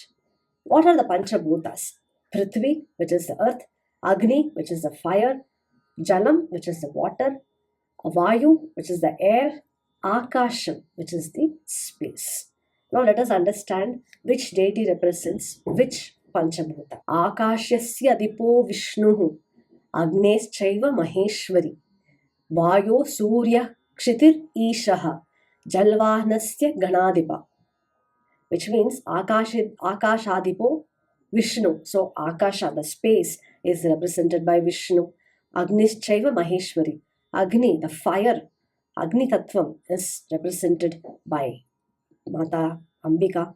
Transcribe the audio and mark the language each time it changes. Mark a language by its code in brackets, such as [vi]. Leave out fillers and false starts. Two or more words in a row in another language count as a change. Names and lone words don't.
[en] What are the Panchabhutas? Prithvi, which is the earth, Agni, which is the fire, Jalam, which is the water, Vayu, which is the air, Akasham, which is the space. Now let us understand which deity represents which Panchabhuta. [sa] Akashyasya Adipo Vishnuhu, Agneschaiva Maheshwari, Vayo Surya Kshitir Ishaha, Jalvahnasya Ganadipa, [en] which means Akashadipo Vishnu. So Akasha, the space, is represented by Vishnu. [sa] Agnischaiva Maheshwari. [en] Agni, the fire, [sa] Agni Tattvam, [en] is represented by Mata Ambika.